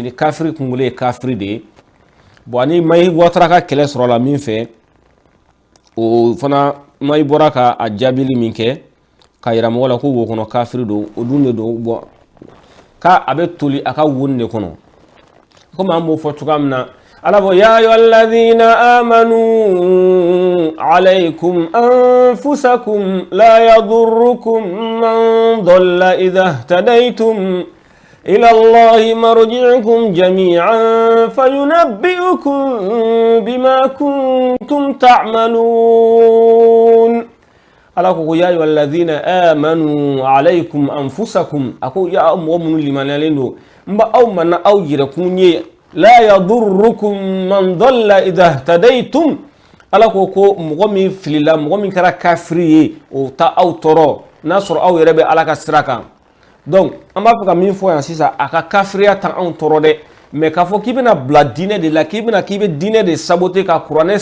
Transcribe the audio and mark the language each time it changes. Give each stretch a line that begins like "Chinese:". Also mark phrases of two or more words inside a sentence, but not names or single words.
Bambara: ni kafiri kunkolo ye kafiri de ye bon ani mayi watara ka kɛlɛ sɔrɔ la min fɛ o fana mayi bɔra ka a jaabili min kɛ ka yira mɔgɔ la ko wo kɔnɔ kafiri don o dun de don bon ka a bɛ toli a ka woni de kɔnɔ komi an b'o fɔ cogoya min na ala fɔ
Arabic: يا أيها الذين آمنوا عليكم أنفسكم لا يضركم من ضل إذا اهتديتم إلى الله مرجعكم جميعا فينبئكم بما كنتم تعملون
Bambara: ala ko
Arabic: يا أيها الذين آمنوا عليكم أنفسكم
Bambara: ako ya mu'minu limanalen do mba aw manna aw yira kunye
Arabic: لا يضركم من ضل إذا اهتديتم
Bambara: ala ko ko mɔgɔ min filila mɔgɔ min kɛra kafiri ye o ta aw tɔɔrɔ n'a sɔrɔ aw yɛrɛ bɛ ala ka sira kan donc an b'a fɛ ka min fɔ yan sisan a ka kafiriya ta anw tɔɔrɔ dɛ mais k'a fɔ k'i bɛna bila diinɛ de la k'i bɛ diinɛ de saboter ka kuranɛ